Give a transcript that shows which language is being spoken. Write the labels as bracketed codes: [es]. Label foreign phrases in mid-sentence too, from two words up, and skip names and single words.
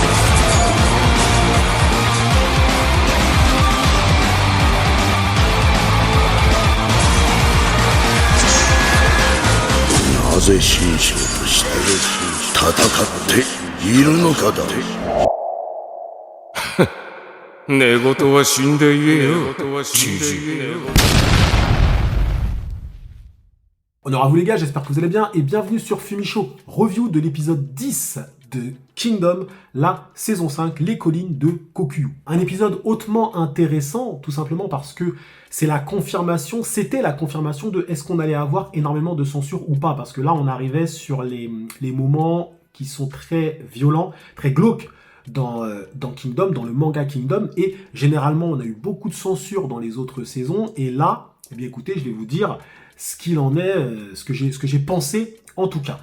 [ja] なぜ神将として戦っているのかだ。寝言は死んで言えよ、じじい。 [fr] Honneur à vous les gars, j'espère que vous allez bien et bienvenue sur Fumicho, review de l'épisode 10 de Kingdom, la saison 5, les collines de Kokuyu. Un épisode hautement intéressant, tout simplement parce que c'est la confirmation, c'était la confirmation de est-ce qu'on allait avoir énormément de censure ou pas, parce que là on arrivait sur les moments qui sont très violents, très glauques dans Kingdom, dans le manga Kingdom, et généralement on a eu beaucoup de censure dans les autres saisons, et là, eh bien écoutez, je vais vous dire ce qu'il en est, ce que j'ai pensé en tout cas.